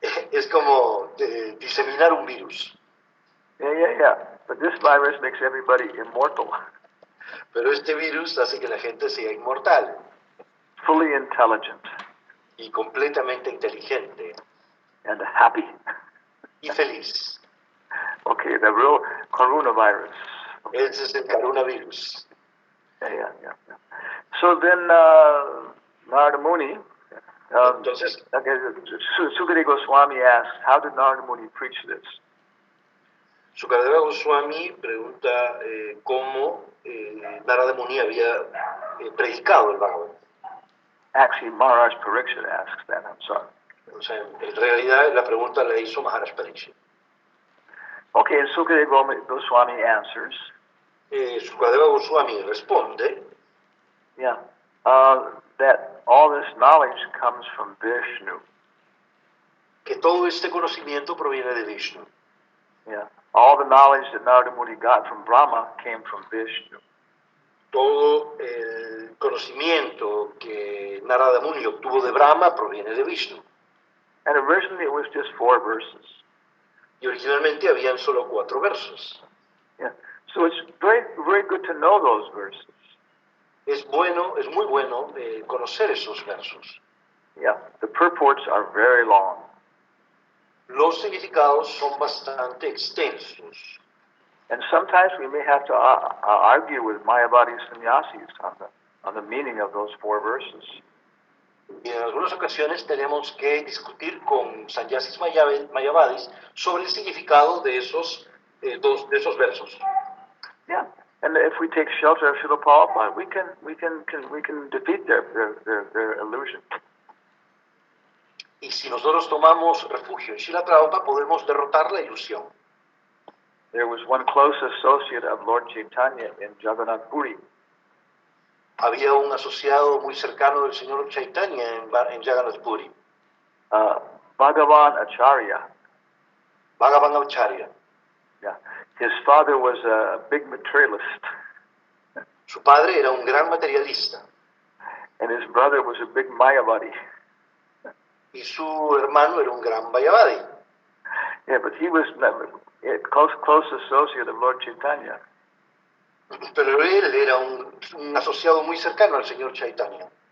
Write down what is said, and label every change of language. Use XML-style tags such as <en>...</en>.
<es>Es como diseminar un virus.</es> <en>Yeah. But this virus makes everybody immortal,</en> <es>Pero este virus hace que la gente sea inmortal</es> <en>fully intelligent,</en> <es>y completamente inteligente</es> <en>and happy.</en> <es>y feliz.</es> <en>Okay, the real coronavirus.</en> <es>Ese es el coronavirus.</es> <en>Yeah. So then, Narada Muni,</en> <es>Entonces,</es> <en>Sukadeva Goswami asks, how did Narada Muni preach this?</en> <es>Sukadeva Goswami pregunta cómo Narada Muni había predicado el Bhagavad.</es> <en>Actually, Maharaj Pariksit asks that, I'm sorry.</en> <es>O sea, en realidad la pregunta la hizo Maharaj Pariksit.</es> <en>Okay, and Sukadeva Goswami answers,</en> <es>Sukadeva Goswami responde,</es> <en>that all this knowledge comes from Vishnu.</en> <es>que todo este conocimiento proviene de Vishnu.</es> <en>Yeah. All the knowledge that Narada Muni got from Brahma came from Vishnu.</en> <es>Todo el conocimiento que Narada Muni obtuvo de Brahma proviene de Vishnu.</es> <en>And originally it was just 4 verses.</en> <es>Y originalmente habían solo 4 versos.</es> <en>Yeah. So it's very, very good to know those verses.</en> <es>Es muy bueno conocer esos versos.</es> <en>Yeah. The purports are very long.</en> <es>Los significados son bastante extensos.</es> <en>And sometimes we may have to argue with Mayavadi sannyasis on the meaning of those 4 verses.</en> <es>Y en algunas ocasiones tenemos que discutir con sannyasis mayavadis sobre el significado de esos versos.</es> <en>Yeah, and if we take shelter of Srila Prabhupada, we can defeat their illusion.</en> <es>Y si nosotros tomamos refugio en Srila Prabhupada, podemos derrotar la ilusión.</es> <en>There was one close associate of Lord Chaitanya in Jagannath Puri.</en> <es>Había un asociado muy cercano del señor Chaitanya en Jagannath Puri,</es> <en>Bhagavan Acharya.</en> <es>Bhagavan Acharya.</es> <en>Yeah, his father was a big materialist,</en> <es>Su padre era un gran materialista</es> <en>and his brother was a big Mayavadi.</en> <es>y su hermano era un gran Mayavadi.</es> <en>Yeah, but he was a close associate of Lord Chaitanya.</en> <es>Pero él era un asociado muy cercano al señor Chaitanya.</es>